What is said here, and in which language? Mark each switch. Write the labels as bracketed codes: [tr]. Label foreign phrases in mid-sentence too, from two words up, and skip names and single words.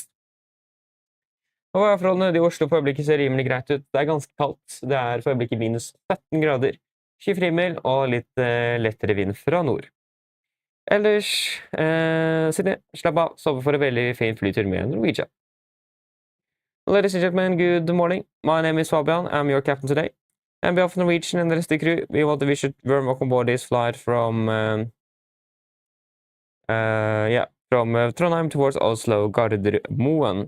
[no] Og værforholdene i Oslo for øyeblikket ser rimelig greit ut. Det er ganske kaldt. Det er for øyeblikket -17 grader. Skyfri himmel og litt lettere vind fra nord. Ellers, slapp av, sove for en veldig fin flytur med Norwegian. [en] Ladies and gentlemen, good morning. My name is Fabian. I'm your captain today. On behalf of Norwegian and the rest of the crew, we want to wish you very welcome aboard this flight from Trondheim towards Oslo Gardermoen.